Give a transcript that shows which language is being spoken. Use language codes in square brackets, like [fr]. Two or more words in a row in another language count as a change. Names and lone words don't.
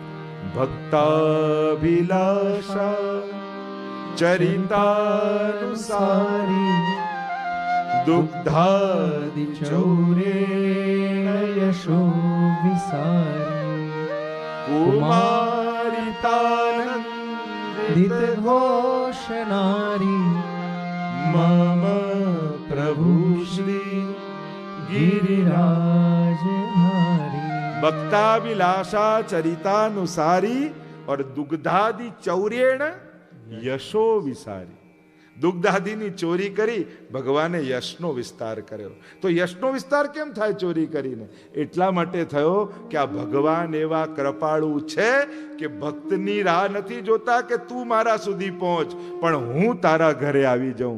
[sa] भक्ताभिलाषा चरितानुसारी दुग्धादि चौरेण यशो विसारी कुमारितानंदित घोष नारी मम प्रभु श्री गिरिराज धारी. भक्ताभिलाषा चरितानुसारी और दुग्धादि चौरेण यशो विसारी. [gu] દુગ્ધાદિની ચોરી કરી ભગવાને યશનો વિસ્તાર કર્યો. તો યશનો વિસ્તાર કેમ થાય ચોરી કરીને? એટલા માટે થયો કે આ ભગવાન એવા કૃપાળુ છે કે ભક્તની રાહ નથી જોતા કે તું મારા સુધી પહોંચ, પણ હું તારા ઘરે આવી જાઉં.